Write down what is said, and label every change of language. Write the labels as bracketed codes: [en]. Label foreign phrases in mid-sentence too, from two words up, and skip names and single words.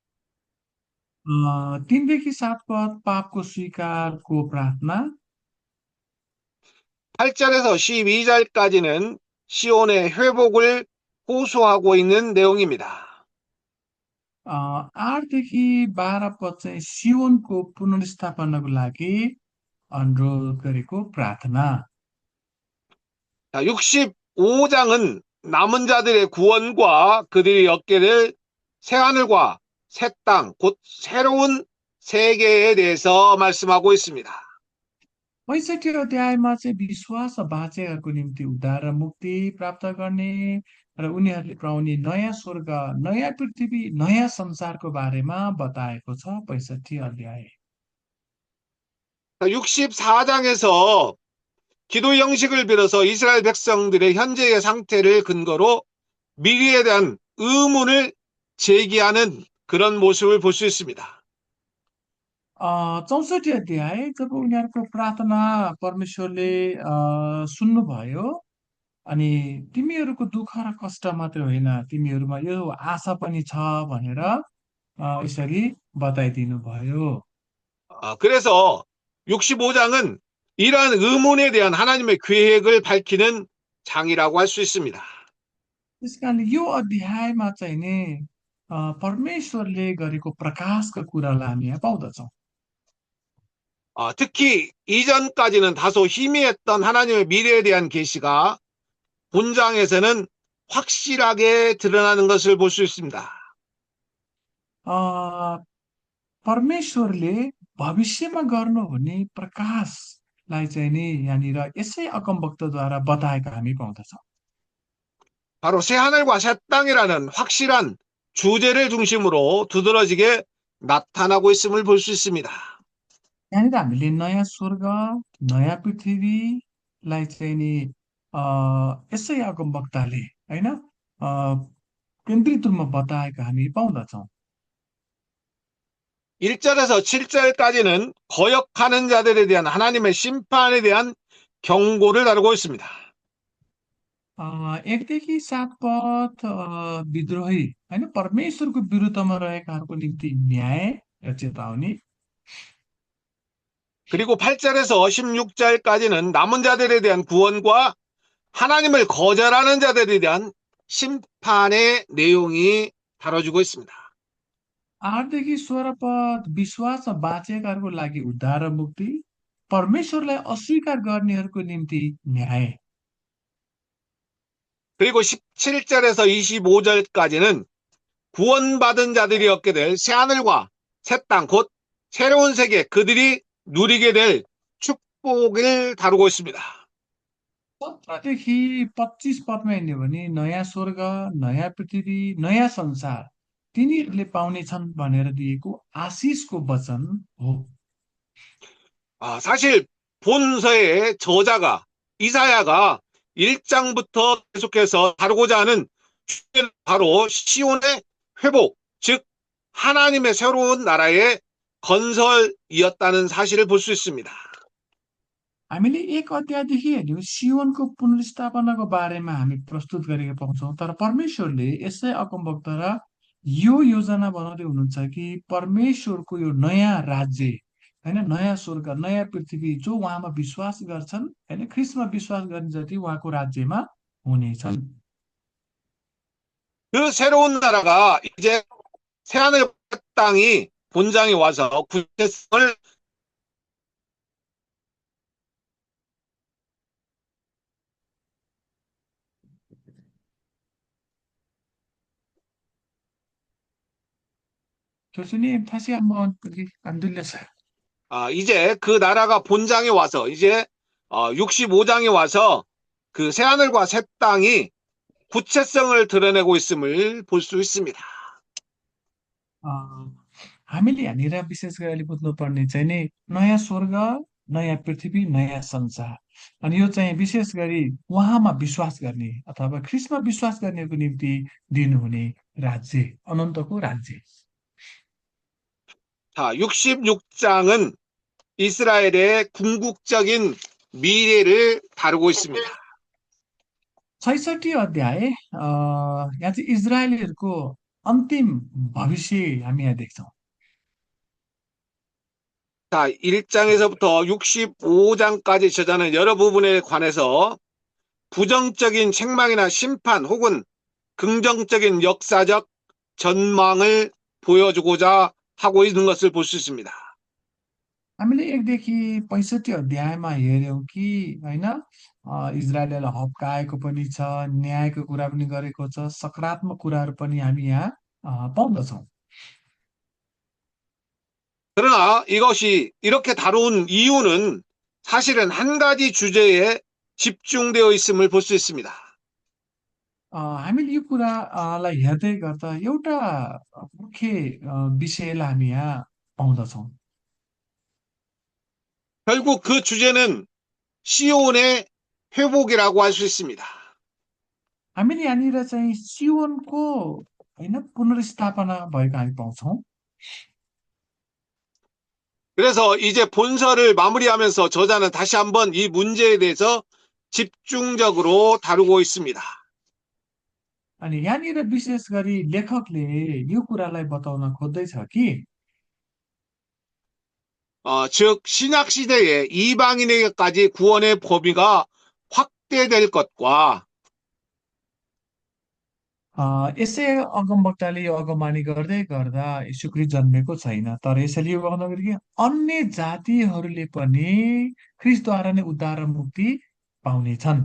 [ne] 3देखि 7 पद पापको स्वीकारको प्रार्थना, [ko] 8절에서 12절까지는 시온의 회복을 호소하고 있는 내용입니다. [ne] 8देखि 12 पद चाहिँ सियोनको पुनर्स्थापनाको लागि अनुरोध गरेको प्रार्थना। [ko] 65장은 남은 자들의 구원과 그들이 얻게 될 새하늘과 새 땅, 곧 새로운 세계에 대해서 말씀하고 있습니다. [ne] 65 अध्यायमा चाहिँ विश्वास र बाँचेहरूको निम्ति उद्धार र मुक्ति प्राप्त गर्ने र उनीहरूले पाउने नयाँ स्वर्ग, नयाँ पृथ्वी, नयाँ संसारको बारेमा बताएको छ 65 अध्याय। [ko] 64장에서 기도 형식을 빌어서 이스라엘 백성들의 현재의 상태를 근거로 미래에 대한 의문을 제기하는 그런 모습을 볼 수 있습니다. [ne] 64 अध्याय जब उनीहरूको प्रार्थना परमेश्वरले सुन्नुभयो, अनि तिमीहरूको दुःख र कष्ट मात्रै होइन, तिमीहरूमा यो आशा पनि छ भनेर यसरी बताइदिनु भयो। [ko] 그래서 65장은 이러한 의문에 대한 하나님의 계획을 밝히는 장이라고 할 수 있습니다. [ne] त्यस कारणले यो अध्यायमा चाहिँ नि परमेश्वरले गरेको प्रकाशका कुरालाई हामी यहाँ पाउँदछौँ। [ko] 특히 이전까지는 다소 희미했던 하나님의 미래에 대한 계시가 본장에서는 확실하게 드러나는 것을 볼 수 있습니다. [ne] परमेश्वरले भविष्यमा गर्नुहुने प्रकाशलाई चाहिँ नि यहाँनिर यसै अगमवक्ताद्वारा बताएको हामी पाउँदछौँ। [ko] 바로 새하늘과 새 땅이라는 확실한 주제를 중심으로 두드러지게 나타나고 있음을 볼 수 있습니다. [ne] यहाँनिर हामीले नयाँ स्वर्ग नयाँ पृथ्वीलाई चाहिँ नि यसै अगमवक्ताले होइन केन्द्रित रूपमा बताएको हामी पाउँदछौँ। [ko] 1절에서 7절까지는 거역하는 자들에 대한 하나님의 심판에 대한 경고를 다루고 있습니다. [ne] 1देखि 7 पद विद्रोही होइन परमेश्वरको विरुद्धमा रहेकाहरूको निम्ति न्याय र चेतावनी। [ko] 그리고 8절에서 16절까지는 남은 자들에 대한 구원과 하나님을 거절하는 자들에 대한 심판의 내용이 다뤄지고 있습니다. [ne] 8देखि 16 पद विश्वासमा बाँचेकाहरूको लागि उद्धार र मुक्ति, परमेश्वरलाई अस्वीकार गर्नेहरूको निम्ति न्याय। [ko] 그리고 17절에서 25절까지는 구원받은 자들이 얻게 될 새하늘과 새 땅, 곧 새로운 세계, 그들이 누리게 될 축복을 다루고 있습니다. [ne] 17देखि 25 पदमा हेर्ने हो भने नयाँ स्वर्ग नयाँ पृथ्वी नयाँ संसार तिनीहरूले पाउनेछन् भनेर दिएको आशिषको वचन हो। [ko] 사실 본서의 저자가 이사야가 1장부터 계속해서 다루고자 하는 주제는 바로 시온의 회복, 즉 하나님의 새로운 나라의 건설이었다는 사실을 볼 수 있습니다. [ne] हामीले 1 अध्यायदेखि हेर्यौँ सियोनको पुनर्स्थापनाको बारेमा हामी प्रस्तुत गरेको पाउँछौँ। तर परमेश्वरले यसै अगमवक्ता र यो योजना बनाउँदै हुनुहुन्छ कि परमेश्वरको यो नयाँ राज्य होइन नयाँ स्वर्ग नयाँ पृथ्वी जो उहाँमा विश्वास गर्छन् होइन ख्रिस्टमा विश्वास गर्ने जति उहाँको राज्यमा हुनेछन्। [ko] 그 새로운 나라가 이제 새하늘 땅이 본장에 와서 구체성을 교수님 다시 한번 여기 안 들렸어요. 이제 그 나라가 본장에 와서 이제 65장에 와서 그 새하늘과 새 땅이 구체성을 드러내고 있음을 볼 수 있습니다. [ne] अ, हामीले यहाँनिर विशेष गरी अहिले बुझ्नुपर्ने चाहिँ नि नयाँ स्वर्ग नयाँ पृथ्वी नयाँ संसार अनि यो चाहिँ विशेष गरी उहाँमा विश्वास गर्ने अथवा ख्रिस्टमा विश्वास गर्नेको निम्ति दिनुहुने राज्य अनन्तको राज्य। [ko] 자, 66장은 이스라엘의 궁극적인 미래를 다루고 있습니다. [ne] 66 अध्याय यहाँ चाहिँ इजरायलीहरूको अन्तिम भविष्य हामी यहाँ देख्छौँ। [ko] 자, 1장에서부터 65장까지 저자는 여러 부분에 관해서 부정적인 책망이나 심판 혹은 긍정적인 역사적 전망을 보여주고자 하고 있는 것을 볼 수 있습니다. [ne] हामीले 1 देखि 65 अध्यायमा हेर्यौं कि होइन इजरायललाई हप्काएको पनि छ, न्यायको कुरा पनि गरेको छ, सकारात्मक कुराहरू पनि हामी यहाँ पाउँदछौँ। [ko] 그러나 이것이 이렇게 다룬 이유는 사실은 한 가지 주제에 집중되어 있음을 볼 수 있습니다. [ne] हामीले यो कुरालाई हेर्दै गर्दा एउटा मुख्य विषयलाई हामी यहाँ पाउँदछौँ। [ko] 결국 그 주제는 시온의 회복이라고 할 수 있습니다. [ne] हामीले यहाँनिर चाहिँ सियोनको होइन पुनर्स्थापना भएको हामी पाउँछौँ। [ko] 그래서 이제 본서를 마무리하면서 저자는 다시 한번 이 문제에 대해서 집중적으로 다루고 있습니다. [ne] अनि यहाँनिर विशेष गरी लेखकले यो कुरालाई बताउन खोज्दैछ कि [ko] 즉 신약 시대에 이방인에게까지 구원의 범위가 확대될 것과 [ne] यसै अगमवक्ताले यो अगमवाणी गर्दै गर्दा यीशु ख्रीष्ट जन्मेको छैन तर यसैले यो गर्नु कि अन्य जातिहरूले पनि ख्रीष्टद्वारा नै उद्धार र मुक्ति पाउनेछन्।